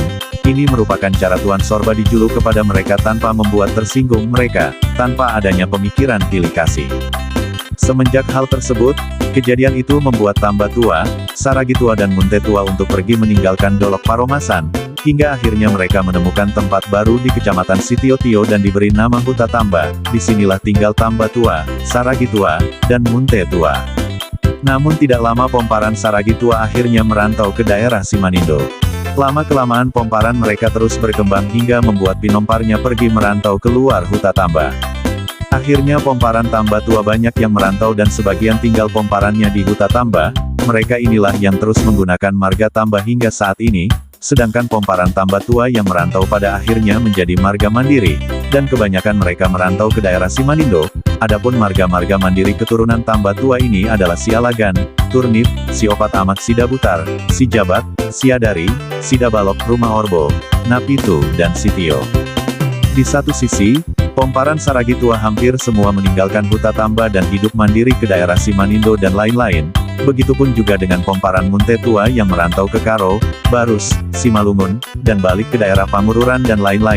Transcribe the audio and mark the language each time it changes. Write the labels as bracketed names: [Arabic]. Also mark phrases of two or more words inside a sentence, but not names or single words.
[Indonesian] Ini merupakan cara Tuan Sorba Dijulu kepada mereka tanpa membuat tersinggung mereka, tanpa adanya pemikiran pilih kasih. Semenjak hal tersebut, kejadian itu membuat Tamba Tua, Saragi Tua dan Munte Tua untuk pergi meninggalkan Dolok Paromasan, hingga akhirnya mereka menemukan tempat baru di Kecamatan Sitiotio dan diberi nama Huta Tamba. Disinilah tinggal Tamba Tua, Saragi Tua, dan Munte Tua. Namun tidak lama Pomparan Saragi Tua akhirnya merantau ke daerah Simanindo. Lama-kelamaan Pomparan mereka terus berkembang hingga membuat Pinomparnya pergi merantau keluar Huta Tamba. Akhirnya Pomparan Tamba Tua banyak yang merantau dan sebagian tinggal Pomparannya di Huta Tamba. Mereka inilah yang terus menggunakan marga Tamba hingga saat ini, sedangkan Pomparan Tamba Tua yang merantau pada akhirnya menjadi marga Mandiri, dan kebanyakan mereka merantau ke daerah Simanindo. Adapun marga-marga Mandiri keturunan Tamba Tua ini adalah Sialagan, Turnip, Siopat Amak Sidabutar, Sijabat, Siadari, Sidabalok Rumah Orbo, Napitu, dan Sitio. Di satu sisi, Pomparan Saragi Tua hampir semua meninggalkan Huta Tamba dan hidup mandiri ke daerah Simanindo dan lain-lain. Begitupun juga dengan Pomparan Munte Tua yang merantau ke Karo, Barus, Simalungun, dan balik ke daerah Pamururan dan lain-lain.